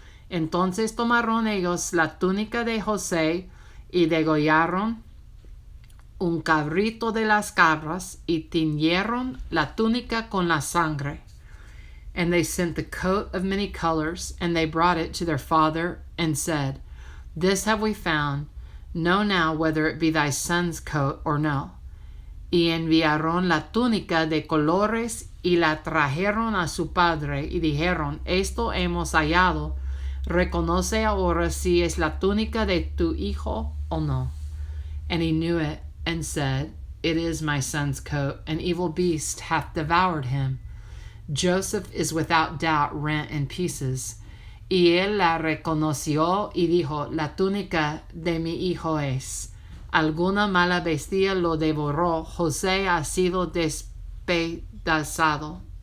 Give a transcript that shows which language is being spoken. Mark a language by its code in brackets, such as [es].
[es] Entonces tomaron ellos la túnica de José, y degollaron un cabrito de las cabras, y tiñeron la túnica con la sangre. [en] And they sent the coat of many colors, and they brought it to their father, and said, This have we found. Know now whether it be thy son's coat or no. [es] Y enviaron la túnica de colores y la trajeron a su padre y dijeron, esto hemos hallado, reconoce ahora si es la túnica de tu hijo o no. [en] And he knew it and said, it is my son's coat, an evil beast hath devoured him. Joseph is without doubt rent in pieces. [es] Y él la reconoció y dijo, la túnica de mi hijo es. Alguna mala bestia lo devoró, José ha sido despedazado.